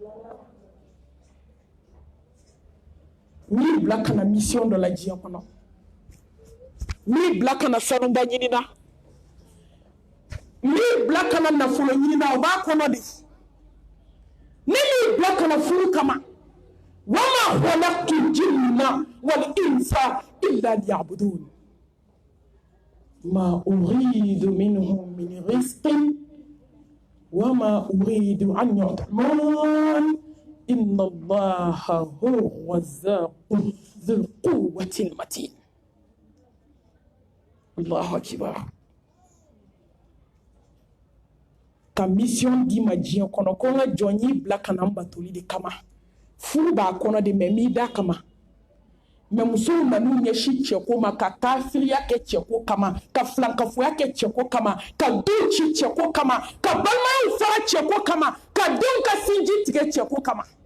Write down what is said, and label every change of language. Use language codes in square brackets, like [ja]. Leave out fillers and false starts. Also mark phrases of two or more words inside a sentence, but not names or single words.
[bm] n'i bila ka na mission dɔ la diɲɛ kɔnɔ n'i bila ka na sanuba ɲini na n'i bila ka na nafolo ɲini na o b'a kɔnɔ de. ne m'i bila ka na furu kama [ar] وما خلقت الجن والإنس إلا ليعبدون ما أريد منهم من رزق وما أريد أن يطعمون إن الله هو الرزاق ذو القوة المتين. الله أكبر. [bm] Ka mission di ma diɲɛ kɔnɔ ko n ka jɔn y'i bila ka na n batoli de kama furu b'a kɔnɔ de mɛ m'i da kama mɛ musow nan'u ɲɛsin cɛko ma ka kafiriya kɛ cɛko kama ka filankafoya kɛ cɛko kama ka denw ci cɛko kama ka balimayaw fara cɛko kama ka denw ka sinji tigɛ cɛko kama